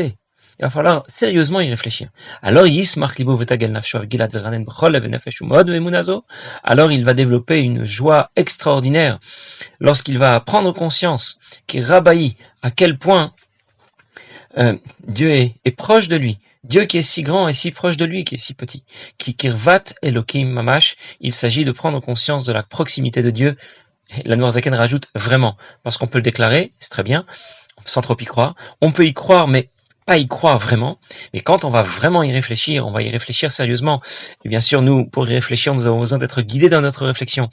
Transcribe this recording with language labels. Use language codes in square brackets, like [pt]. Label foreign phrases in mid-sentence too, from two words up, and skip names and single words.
[fr] Il va falloir sérieusement y réfléchir. Alors, alors il va développer une joie extraordinaire lorsqu'il va prendre conscience qu'il rabaillit à quel point Dieu est proche de lui. Dieu qui est si grand et si proche de lui, qui est si petit. [he] כי קרבת אלוקים ממש. [fr] Il s'agit de prendre conscience de la proximité de Dieu. L'Admour Zaken rajoute vraiment, parce qu'on peut le déclarer, c'est très bien, sans trop y croire. On peut y croire, mais pas y croire vraiment. Mais quand on va vraiment y réfléchir, on va y réfléchir sérieusement. Et bien sûr, nous, pour y réfléchir, nous avons besoin d'être guidés dans notre réflexion.